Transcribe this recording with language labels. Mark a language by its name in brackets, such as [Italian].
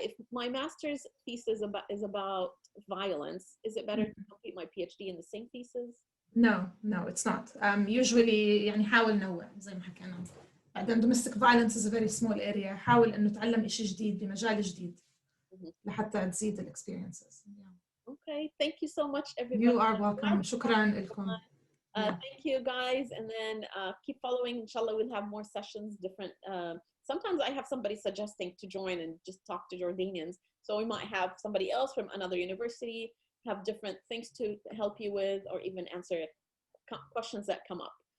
[English] If my master's thesis is about violence, is it better to complete my PhD in the same thesis? No, it's not. Usually [Arabic] يعني حاول نوع زي ما حكينا. [English] بعدين domestic violence is a very small area. [Arabic] حاول إنه تعلم إشي جديد بمجال جديد لحتى تزيد ال experiences. [English] Okay. Thank you so much, everybody. You are welcome. [Arabic] شكرا لكم. [English] Thank you guys, and then keep following. Inshallah, we'll have more sessions, different. Sometimes I have somebody suggesting to join and just talk to Jordanians. So we might have somebody else from another university, have different things to help you with, or even answer questions that come up.